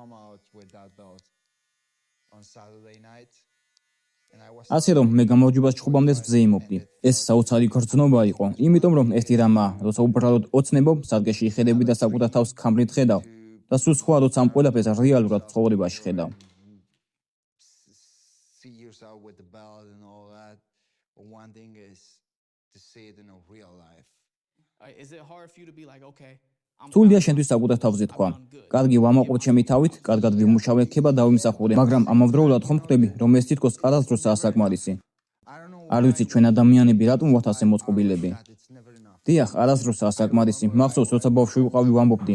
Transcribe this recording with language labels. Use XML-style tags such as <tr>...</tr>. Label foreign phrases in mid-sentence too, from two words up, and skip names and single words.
<ka>ასე რომ მე გამარჯვებას ჩხუბამდე ვზეიმობდი. ეს საოცარი გრძნობა იყო, იმიტომ რომ ერთი რამაა, როცა უბრალოდ ოცნებობ, სარგეში იხედები და საკუთარ თავს ქამრით ხედავ და სულ სხვა, როცა ამ ყველაფერს რეალურად ცხოვრებაში ხედავ.</ka> <en>Is it hard for you to be like, okay,</en> <ka>სულია შენთვის საკუთარ თავზე თქვა. კარგი ვამაყობ ჩემი თავით, კარგად ვიმუშავე, ქება დავიმსახურე, მაგრამ ამავდროულად ხომ ხვდები, რომ ეს თითქოს არასდროსაა საკმარისი. არ ვიცი ჩვენ ადამიანები რატომ ვართ ასე მოწყობილები. დიახ, არასდროსაა საკმარისი. მახსოვს, როცა ბავშვი ვიყავი ვამბობდი.</ka>